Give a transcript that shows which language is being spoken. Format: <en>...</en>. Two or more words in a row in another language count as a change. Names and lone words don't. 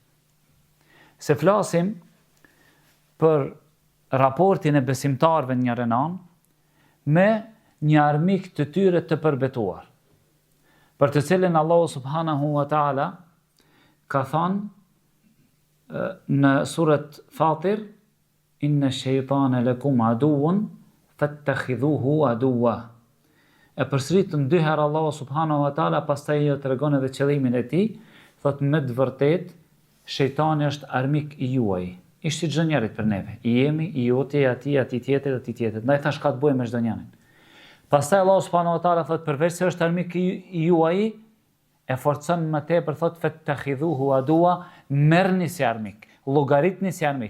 <sq>Se flasim për raportin e besimtarëve njërin anë me një armik të tyre të përbetuar, për të cilën Allahu</sq> <ar>سبحانه وتعالى</ar> <sq>ka thënë në surat Fatir,</sq> <ar>إن الشيطان لكم عدو فاتخذوه عدوا.</ar> <sq>E përsërit dy herë Allahu</sq> <ar>سبحانه وتعالى,</ar> <sq>pastaj jo tregon edhe qëllimin e tij, thotë me të vërtetë shejtani është armik i juaj. Ishte çdo njerit për neve. I jemi, i joti, ati tjetër, ati tjetër. Ndaj thash ka të bëjë me çdo njërin. Pastaj Allahu</sq> <ar>سبحانه وتعالى</ar> <sq>thotë përveç se është armik i juaj, e forcon më tepër thotë</sq> <ar>فاتخذوه عدوا,</ar> <sq>merrni si armik, llogaritni si armik.</sq>